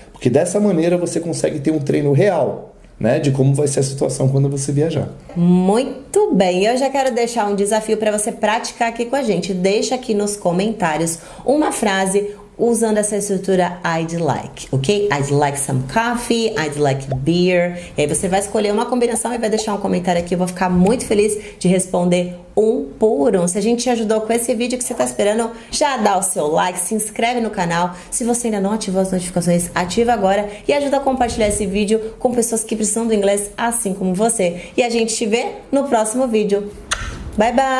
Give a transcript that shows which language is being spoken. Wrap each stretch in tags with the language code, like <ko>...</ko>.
<pt>Porque dessa maneira você consegue ter um treino real, né, de como vai ser a situação quando você viajar. Muito bem, eu já quero deixar um desafio para você praticar aqui com a gente. Deixa aqui nos comentários uma frase usando essa estrutura I'd like, ok?</pt> <en>I'd like some coffee, I'd like beer.</en> <pt>E aí você vai escolher uma combinação e vai deixar um comentário aqui. Eu vou ficar muito feliz de responder um por um. Se a gente te ajudou com esse vídeo, que você está esperando, já dá o seu like, se inscreve no canal. Se você ainda não ativou as notificações, ativa agora e ajuda a compartilhar esse vídeo com pessoas que precisam do inglês assim como você. E a gente te vê no próximo vídeo.</pt> <en>Bye, bye!</en>